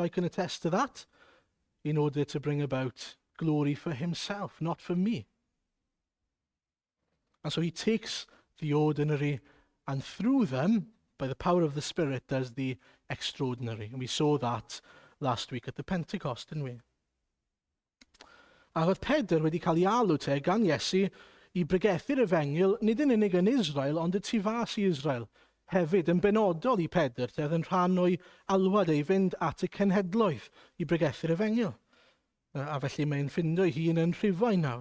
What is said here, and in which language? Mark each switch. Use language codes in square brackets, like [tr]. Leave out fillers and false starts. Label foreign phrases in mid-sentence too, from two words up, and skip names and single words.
[en] I can attest to that, in order to bring about glory for himself, not for me. And so he takes the ordinary and through them, by the power of the Spirit, does the extraordinary. And we saw that last week at the Pentecost, didn't we? [cy] A oedd Pedr wedi cael ei alw te gan Iesu i bregethu'r Efengyl, nid yn unig yn Israel, ond y tu fas i Israel. Hefyd, yn benodol i Pedr, te oedd yn rhan o'i alwad ei fynd at y cenhedloedd i bregethu'r Efengyl. A felly mae'n ffindo ei hun yn Rhufain nawr.